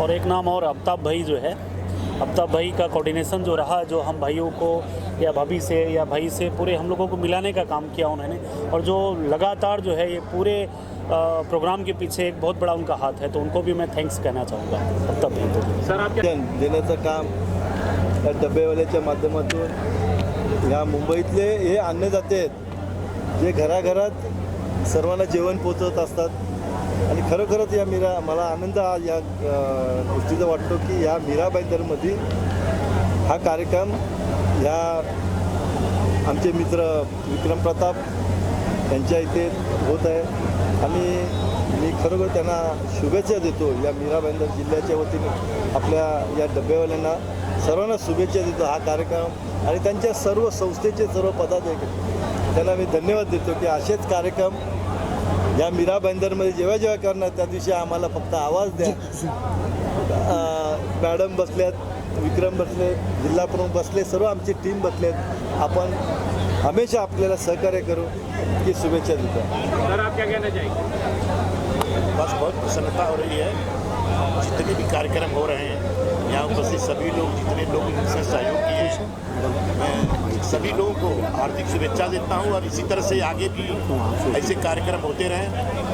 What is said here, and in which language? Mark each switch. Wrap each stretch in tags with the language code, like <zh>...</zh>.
<hi>और एक नाम और अमिताभ भाई जो है, अमिताभ भाई का कोऑर्डिनेशन जो रहा, जो हम भाइयों को या भाभी से या भाई से पूरे हम लोगों को मिलाने का काम किया उन्होंने, और जो लगातार जो है ये पूरे प्रोग्राम के पीछे एक बहुत बड़ा उनका हाथ है, तो उनको भी मैं थँक्स कहना चाहूँगा अमिताभ भाई को। सर आप क्या</hi> <mr>देण्याचं काम या डबेवाल्याच्या माध्यमातून या मुंबईतले हे अन्नदाते आहेत जे घराघरात सर्वांना जेवण पोचवत असतात। आणि खरोखरच या मला आनंद आज या गोष्टीचा वाटतो की या मीरा भाईंदरमध्ये हा कार्यक्रम ह्या आमचे मित्र विक्रम प्रताप यांच्या इथे होत आहे। आणि मी खरोखर त्यांना शुभेच्छा देतो या मीरा भाईंदर जिल्ह्याच्या वतीने आपल्या या डबेवाल्यांना सर्वांना शुभेच्छा देतो हा कार्यक्रम आणि त्यांच्या सर्व संस्थेचे सर्व पदाधिकारी त्यांना मी धन्यवाद देतो की असेच कार्यक्रम या मीरा भाईंदरमध्ये जेव्हा जेव्हा करणार त्या दिवशी आम्हाला फक्त आवाज द्या. मॅडम बसल्यात, विक्रम बसले, जिल्हा प्रमुख बसले, सर्व आमची टीम बसलेत. आपण हमेशा आपल्याला सहकार्य करू की शुभेच्छा देतो.</mr> <hi>सर आप क्या कहना चाहेंगे? बस बहुत प्रसन्नता हो रही है. जितने भी कार्यक्रम हो रहे हैं यहाँ उपस्थित सभी लोग, जितने लोग इनसे सहयोग किए हैं, मैं सभी लोगों को हार्दिक शुभेच्छा देता हूँ और इसी तरह से आगे भी ऐसे कार्यक्रम होते रहें.</hi>